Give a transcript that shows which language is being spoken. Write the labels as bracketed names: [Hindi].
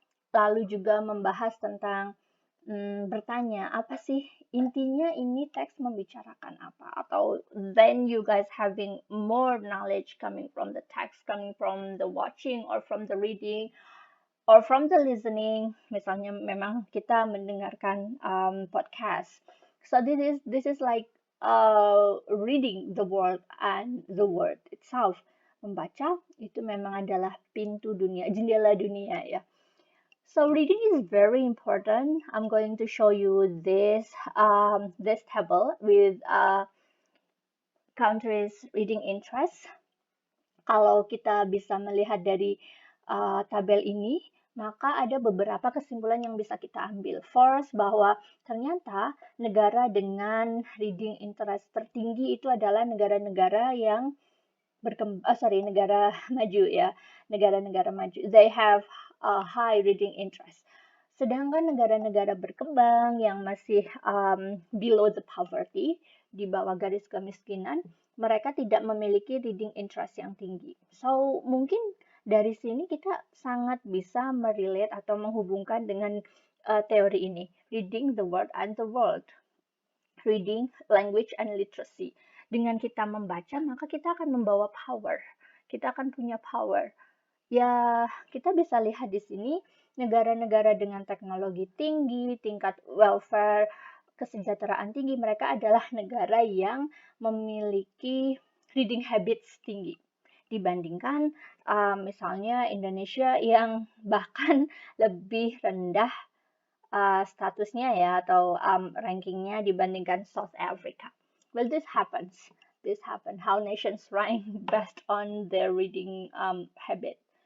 [Indonesian] Lalu juga membahas tentang bertanya, apa sih intinya ini teks membicarakan apa? [English] Atau then you guys having more knowledge coming from the text, coming from the watching or from the reading or from the listening. [Indonesian] Misalnya memang kita mendengarkan podcast. [English] So this is like reading the word and the word itself. [Indonesian] Membaca itu memang adalah pintu dunia, jendela dunia ya. [English] So reading is very important. I'm going to show you this table with countries reading interest. [Indonesian] Kalau kita bisa melihat dari tabel ini, maka ada beberapa kesimpulan yang bisa kita ambil. First, bahwa ternyata negara dengan reading interest tertinggi itu adalah negara-negara yang negara maju ya, negara-negara maju. [English] They have a high reading interest. [Indonesian] Sedangkan negara-negara berkembang yang masih [English] below the poverty, [Indonesian] di bawah garis kemiskinan, mereka tidak memiliki reading interest yang tinggi. So, mungkin dari sini kita sangat bisa merelate atau menghubungkan dengan teori ini, [English] reading the word and the world. Reading, language, and literacy. [Indonesian] Dengan kita membaca, maka kita akan membawa power. Kita akan punya power. Ya, kita bisa lihat di sini negara-negara dengan teknologi tinggi, tingkat welfare, kesejahteraan tinggi, mereka adalah negara yang memiliki reading habits tinggi dibandingkan misalnya Indonesia yang bahkan lebih rendah statusnya ya atau rankingnya dibandingkan South Africa. [English] Well, this happens. This happen. How nations rank based on their reading habit.